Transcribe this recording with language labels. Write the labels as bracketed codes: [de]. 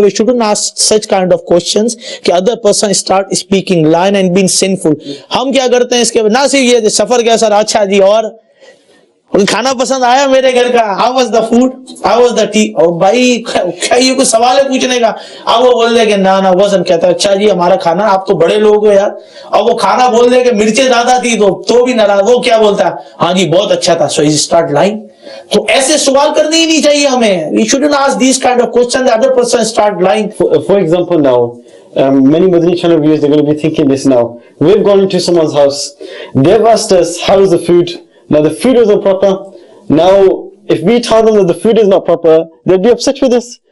[en] we shouldn't ask such kind of questions کہ other person start speaking lie and being sinful. [ur] ہم کیا کرتے ہیں اس کے نہ صرف یہ سفر کیسا رہا, اچھا جی اور کھانا پسند آیا میرے گھر کا, [en] how was the food, how was the tea. [ur] اور بھائی کیا یہ کوئی سوال ہے پوچھنے کا. اب وہ بول دے کہ نا wasn't, کہتا ہے اچھا جی ہمارا کھانا, آپ تو بڑے لوگ ہو یار. اور وہ کھانا بول دے کہ مرچیں زیادہ تھی تو بھی ناراض. وہ کیا بولتا ہے, ہاں جی بہت اچھا تھا. [en] so he start lying. [ur] تو ایسے سوال کرنے ہی نہیں چاہیے ہمیں. [en] we shouldn't ask these kind of questions. The other person start lying. For example now, many Madani channel viewers, they're going to be thinking this now. We've gone into someone's house. They've asked us, how is the food? Now the food wasn't proper. Now, if we tell them that the food is not proper, they'll be upset with us.